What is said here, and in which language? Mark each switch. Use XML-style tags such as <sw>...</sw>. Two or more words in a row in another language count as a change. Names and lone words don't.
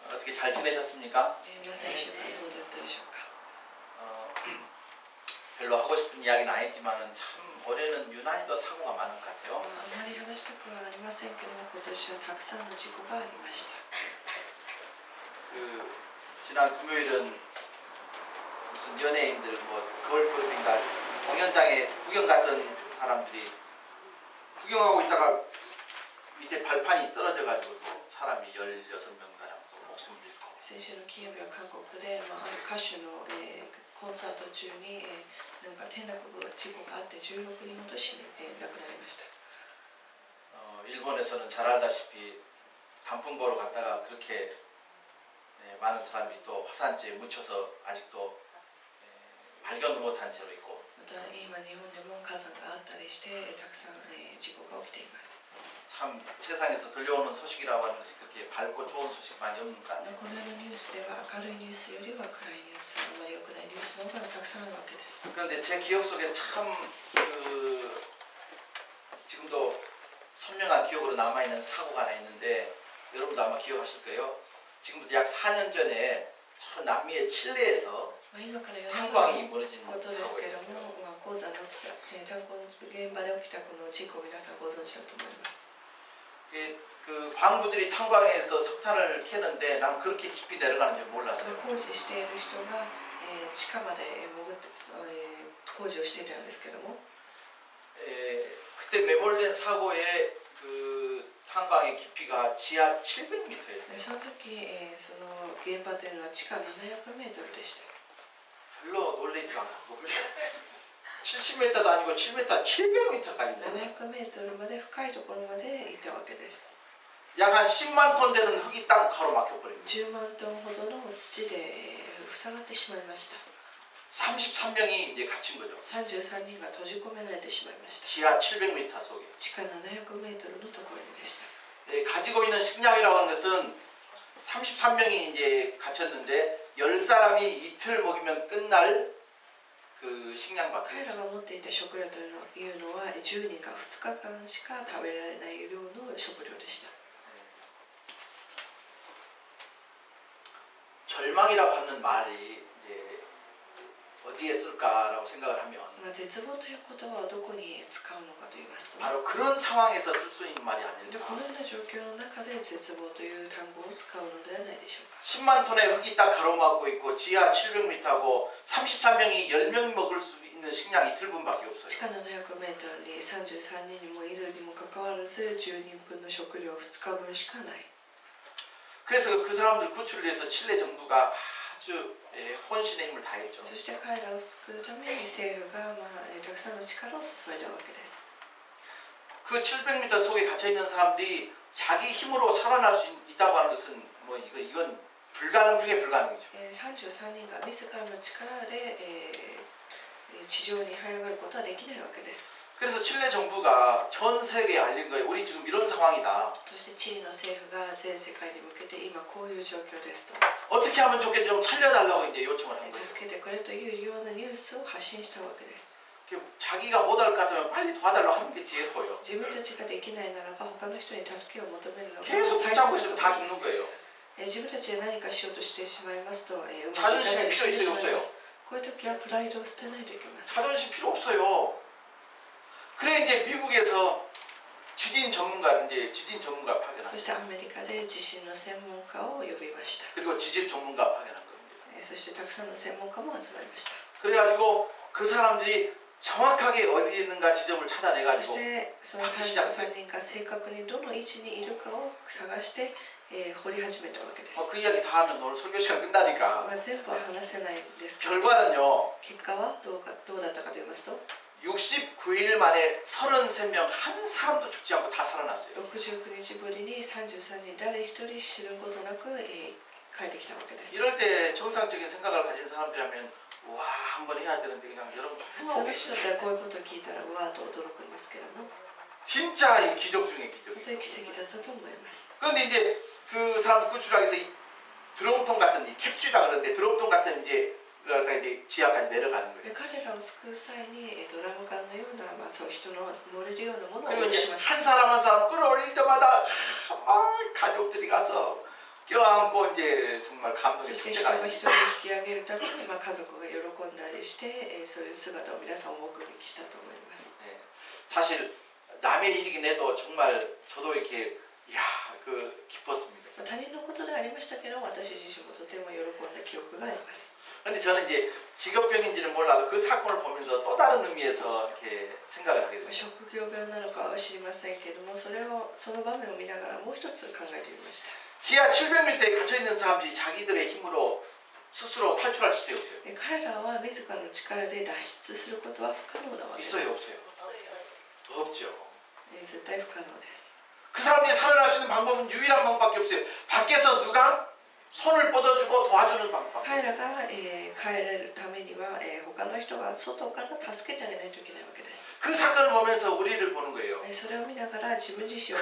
<ko>어떻게 잘 지내셨습니까?</ko> <ja>皆さん1週間どうだったでしょうか。</ja> <ko>별로 하고 싶은 이야기는 아니지만 참 올해는 유난히도 사고가 많은 것 같아요.</ko> <ja>あまり話したくはありませんけども、今年はたくさんの事故がありました。</ja> <ko>지난 금요일은 무슨 연예인들 뭐 걸그룹인가 공연장에 구경 갔던 사람들이 구경하고 있다가 밑에 발판이 떨어져가지고 사람이 16명가량 목숨을 잃고.</ko> <ja>先週の金曜日は韓国で、ある歌手の、コンサート中に、なんか転落事故があって16人ほど亡くなりました。</ja> <ko>일본에서는 잘 알다시피 단풍 보러 갔다가 그렇게 많은 사람이 또 화산재에 묻혀서 아직도 발견을 못한 채로 있고.</ko> <ja>また今日本でも火山があったりしてたくさん、事故が起きています。</ja> <ko>참 세상에서 들려오는 소식이라고 하는 것이 그렇게 밝고 좋은 소식 많이 없는 것 같아요.</ko> <ja>このようなニュースでは明るいニュースよりは暗いニュース、あまり良くないニュースの方がたくさんあるわけです。</ja> <ko>그런데 제 기억 속에 참 지금도 선명한 기억으로 남아있는 사고가 하나 있는데 여러분도 아마 기억하실 거예요. 지금부터 약 4년 전에 저 남미의 칠레에서 탄광이 무너진 사고가 있었어요.</ko> <ja>鉱山の炭鉱の現場で起きたこの事故を皆さんご存知だと思います。</ja> <ko>그 광부들이 탄광에서 석탄을 캐는데 난 그렇게 깊이 내려가는 줄 몰랐어요.</ko> <ja>工事している人が、地下まで潜って、工事をしていたんですけども、</ja> <ko>그때 매몰된 사고의 그 탄광의 깊이가 지하 700m였어요.</ko> <ja>その時、その現場というのは地下700メートルでした。</ja> <ko>별로 놀라지 않고 70m도 아니고 7m, 700m까지.</ko> <ja>700 メートルまで深いところまで行ったわけです。</ja> <ko>약 한 10만 톤 되는 흙이 땅 가로막혀 버립니다.</ko> <ja>10 万トンほどの土で塞がってしまいました。</ja> <ko>33명이 이제 갇힌 거죠.</ko> <ja>33 人が閉じ込められてしまいました。</ja> <ko>지하 700m 속에.</ko> <ja>地下700メートルのところにでした。</ja> <ko>가지고 있는 식량이라고 하는 것은 33명이 이제 갇혔는데 10사람이 이틀 먹이면 끝날 그 식량밖에.</ko> <ja>彼らが持っていた食料というのは10人か2日間しか食べられない量の食料でした。</ja> <ko>절망이라고 하는 말이 이제 어디에 쓸까라고 생각을 하면</ko> <ja>絶望という言葉をどこに使うのかと言いますと、</ja> <ko>바로 그런 상황에서 쓸 수 있는 말이</ko> <ja>こ</ja> <ko>아닐까.</ko> <ja>のような状況の中で絶望という単語を使うのではないでしょうか。</ja> <ko>10만 톤의 흙이 딱 가로막고 있고 지하 700m고 33명이 10명 먹을 수 있는 식량 이틀분밖에</ko> <ja>地</ja> <ko>없어요.</ko> <ja>下700メートルに33人もいるにもかかわらず10人分の食料2日分しかない。</ja> <ko>그래서 그 사람들 구출을 위해서 칠레 정부가 아주 혼신의 힘을 다했죠.</ko> <ja>そして彼らを救うために政府が、たくさんの力を注いだわけです。</ja> <ko>그 700m 속에 갇혀 있는 사람들이 자기 힘으로 살아날 수 있다고 하는 것은 뭐 이건 불가능 중에 불가능이죠.</ko> <ja>33 人が自らの力で、地上に這い上がることはできないわけです。</ja> <ko>그래서 칠레 정부가 전 세계에 알린 거예요. 우리 지금 이런 상황이다.</ko> <ja>そしてチリの政府が全世界に向けて今こういう状況ですと</ja> <ko>어떻게 하면 좋겠는지 좀 살려달라고 이제 요청을 한 거예요.</ko> <ja>助けてくれというようなニュースを発信したわけです。</ja> <ko>자기가 못할 것 같으면 빨리 도와달라고 하는 게 지혜로워요.</ko> <ja>自分たちができないならば他の人に助けを求めるのが</ja> <ko>계속 붙잡고 있으면 다 죽는 거예요.</ko> <ja>自分たちで何かしようとしてしまいますと、うまくいか</ja> <ko>자존심이</ko> <ja>ないで死ん</ja> <ko>필요</ko> <ja>でしまい</ja> <ko>있어요,</ko> <ja>ま</ja> <ko>없어요?</ko> <ja>す。こういう時はプライドを捨てないといけません。</ja> <ko>자존심 필요 없어요. 그래 이제 미국에서 지진 전문가 파견한</ko> <ja>そしてアメリカで地震の専門家を呼びました。</ja> <ko>그리고 지질 전문가 파견한 겁니다.</ko> <ja>そしてたくさんの専門家も集まりました。</ja> <ko>그래가지고 그 사람들이 정확하게 어디 있는가 지점을</ko> <ja>そ</ja> <ko>찾아내가지고</ko> <ja>してその33人が正確にどの位置にいるかを探して、掘り始めたわけです。</ja> <ko>그 이야기 다 하면 오늘 설교 시간 끝나니까</ko> <ja>全部は話せないんですけど、</ja> <ko>결과는요</ko> <ja>結果はどうだったかと言いますと、</ja> <ko>69일 만에 33명 한 사람도 죽지 않고 다 살아났어요.</ko> <ja>69 日ぶりに33人誰一人死ぬことなく、帰ってきたわけです。</ja> <ko>이럴 때 정상적인 생각을 가진 사람들이라면 와 한번 해야 되는데 그냥 여러분</ko> <ja>普通の人だったらこういうことを聞いたらうわーと驚くんですけども、</ja> <ko>진짜 이 기적 중에</ko> <ja>本</ja> <ko>기적이에요.</ko> <ja>当に奇跡だったと思います。</ja> <ko>그런데 이제 그 사람들 구출하기 위해서 이 드럼통 같은 이 캡슐이라 그러는데 드럼통 같은 이제 지하까지 내려가는 거예요.</ko> <ja>彼らを救う際にドラム缶のような、そう人の乗れるようなものを</ja> <ko>그리고</ko> <ja>用意し</ja> <ko>이제</ko> <ja>ました。</ja> <ko>한 사람 한 사람 끌어올릴 때마다 막 가족들이 가서 껴안고 이제 정말</ko> <ja>そ</ja> <ko>감동의</ko> <ja>して人</ja> <ko>축제가</ko> <ja>が</ja> <ko>아닙니다.</ko> <ja>人を引き上げるために、家族が喜んだりして、そういう姿を皆さん目撃したと思います。</ja> <ko>네. 사실 남의 일이긴 해도 정말 저도 이렇게 기뻤습니다.</ko> <ja>他人のことでありましたけど、私自身もとても喜んだ記憶があります。</ja> <ko>근데 저는 이제 직업병인지는 몰라도 그 사건을 보면서 또 다른 의미에서 이렇게 생각을 하게 됩니다.</ko> <ja>職業病なのかは知りませんけども、その場面を見ながらもう一つ考えてみました。</ja> <ko>지하 700m에 갇혀 있는 사람들이 자기들의 힘으로 스스로 탈출할 수 있어요, 없어요?</ko> <ja>彼らは自らの力で脱出することは不可能なわけです。</ja> <ko>있어요, 없어요? 없죠.</ko> <ja>絶対不可能です。</ja> <ko>그 사람들이 살아날 수 있는 방법은 유일한 방법밖에 없어요. 밖에서 누가 손을 뻗어주고 도와주는 방법.</ko> <ja>彼らが、帰れるためには、他の人が外から助けてあげないといけないわけです。</ja> <ko>그 사건을 보면서 우리를 보는 거예요.</ko> <ja>それを見ながら自分自身を</ja>